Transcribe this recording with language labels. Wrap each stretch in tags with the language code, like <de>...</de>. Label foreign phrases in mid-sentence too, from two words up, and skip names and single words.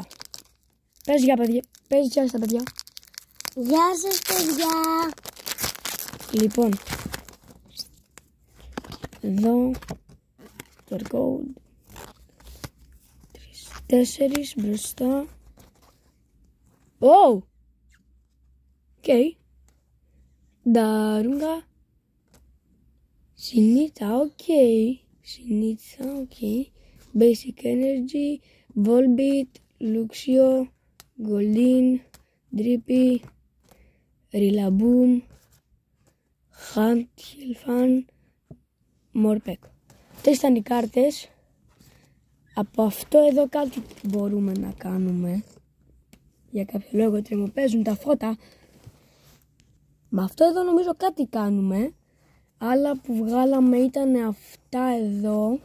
<el>Πες γεια παιδιά, πες γεια στα παιδιά. Γεια σας παιδιά. Λοιπόν, εδώ το code 4 μπροστά. Oh! Ok. Darunga. Sinita, ok. Sinita, ok. Basic Energy, Volbeat, Luxio, Goldin, Drippy, Rillaboom, Hunt, Hilfan, Morpeko. Αυτές ήταν οι κάρτες. Από αυτό εδώ κάτι μπορούμε να κάνουμε. Για κάποιο λόγο τρεμοπαίζουν τα φώτα. Με αυτό εδώ νομίζω κάτι κάνουμε. Άλλα που βγάλαμε ήταν αυτά εδώ.</el>